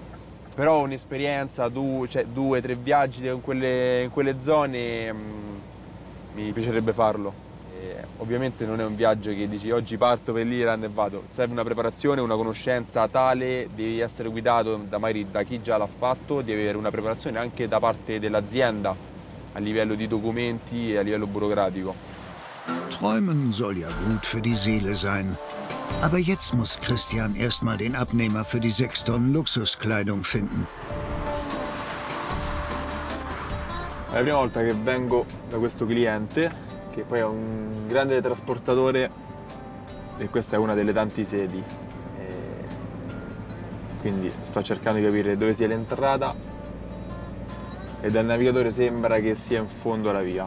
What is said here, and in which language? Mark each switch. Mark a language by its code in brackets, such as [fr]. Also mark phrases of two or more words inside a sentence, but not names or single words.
[it] Però un'esperienza, 2-3 viaggi in quelle zone mi piacerebbe farlo. E ovviamente non è un viaggio che dici oggi parto per l'Iran e vado. Serve una preparazione, una conoscenza tale, devi essere guidato magari da chi già l'ha fatto, devi avere una preparazione anche da parte dell'azienda a livello di documenti e a livello burocratico. [de] Träumen soll ja gut für die Seele sein. Aber jetzt muss Christian erstmal den Abnehmer für die 6 Tonnen Luxuskleidung finden. [it] È la prima volta che vengo da questo cliente, che poi è un grande trasportatore, e questa è una delle tante sedi. Quindi sto cercando di capire dove sia l'entrata, e dal navigatore sembra che sia in fondo alla via.